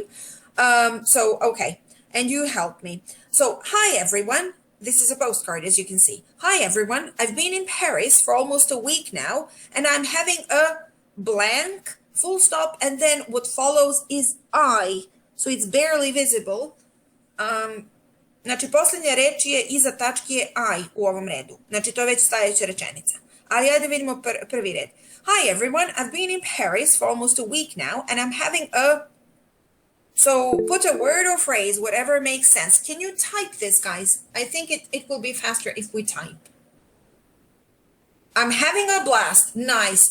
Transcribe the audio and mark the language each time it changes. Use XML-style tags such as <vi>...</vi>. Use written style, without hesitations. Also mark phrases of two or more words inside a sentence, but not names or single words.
<en>Okay, and you help me. So, hi everyone. This is a postcard, as you can see. Hi everyone. I've been in Paris for almost a week now, and I'm having a blank, full stop, and then what follows is I. So it's barely visible.</en> <sr>Znači, posljednja reč je iza tačke je I u ovom redu. Znači, to je već stajeća rečenica. Ali ajde vidimo prvi red.</sr> <en>Hi everyone, I've been in Paris for almost a week now, and I'm having a... So put a word or phrase, whatever makes sense. Can you type this, guys? I think it will be faster if we type. I'm having a blast. Nice.</en>